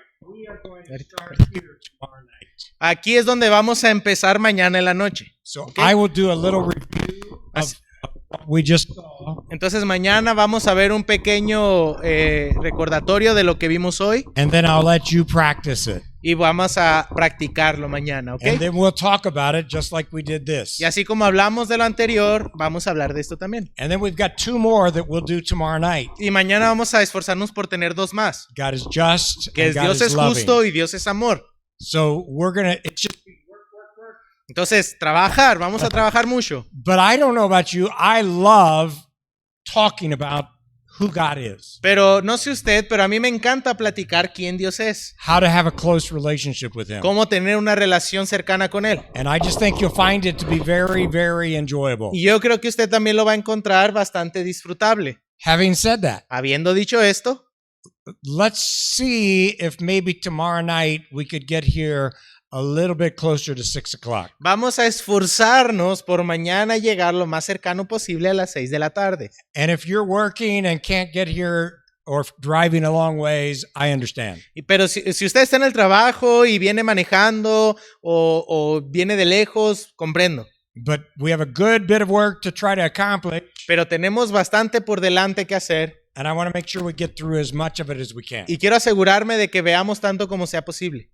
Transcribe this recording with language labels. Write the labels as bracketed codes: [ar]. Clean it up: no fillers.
[en] We are going to start here tomorrow night. [es] Aquí es donde vamos a empezar mañana en la noche. [en] So Okay. I will do a little review of what we just saw, [es] Entonces mañana vamos a ver un pequeño recordatorio de lo que vimos hoy [en] and then I'll let you practice it. [es] y vamos a practicarlo mañana, ¿ok? [en] And then we'll talk about it just like we did this. [es] Y así como hablamos de lo anterior, vamos a hablar de esto también. [en] And then we've got 2 more that we'll do tomorrow night. [es] Y mañana vamos a esforzarnos por tener 2 más, [en] God is just, [es] que [en] and God [es] Dios [en] is [es] es [en] loving. [es] justo y Dios es amor. [en] So we're going to, it's just, [es] Entonces, vamos a trabajar mucho. [en] but I don't know about you. I love talking about who God is, [es] Pero no sé usted, pero a mí me encanta platicar quién Dios es, [en] how to have a close relationship with Him. [es] cómo tener una relación cercana con Él. [en] And I just think you'll find it to be very, very enjoyable. [es] Y yo creo que usted también lo va a encontrar bastante disfrutable. [en] Having said that, [es] Habiendo dicho esto, [en] let's see if maybe tomorrow night we could get here a little bit closer to 6 o'clock. [es] vamos a esforzarnos por mañana llegar lo más cercano posible a las 6 de la tarde. [en] And if you're working and can't get here or driving a long ways, I understand. [es] Pero si usted está en el trabajo y viene manejando o viene de lejos, comprendo. [en] But we have a good bit of work to try to accomplish, [es] Pero tenemos bastante por delante que hacer [en] and I want to make sure we get through as much of it as we can. [es] y quiero asegurarme de que veamos tanto como sea posible.